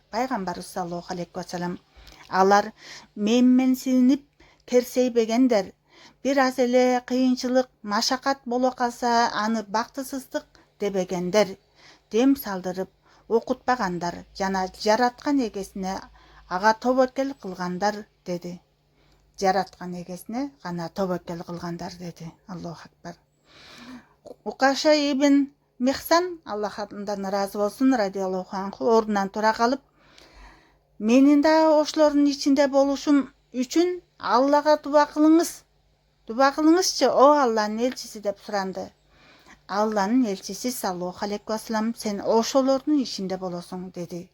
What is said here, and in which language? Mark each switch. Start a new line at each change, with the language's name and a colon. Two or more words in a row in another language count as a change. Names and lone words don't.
Kyrgyz: Пайгамбарыбыз
Arabic: صلى الله عليه وسلم,
Kyrgyz: алар менменсинип керсейбегендер, бир аз эле кыйынчылык, машакат боло калса аны бактысыздык дебегендер, дем салдырып окутпагандар жана жараткан эгесине ага тобокел кылгандар деди. Жараткан эгесине гана тобокел кылгандар деди.
Arabic: الله أكبر.
Kyrgyz: Укаша ибн Михсан, Аллахдан ыраазы болсун,
Arabic: رضي الله عنه,
Kyrgyz: ордунан тура калып, менин да ошолордун ичинде болушум үчүн Аллага дуба кылыңыз. Дуба кылыңызчы, о Алланын элчиси деп суранды. Алланын элчиси
Arabic: صلى الله عليه وسلم,
Kyrgyz: сен ошолордун ичинде болосуң деди.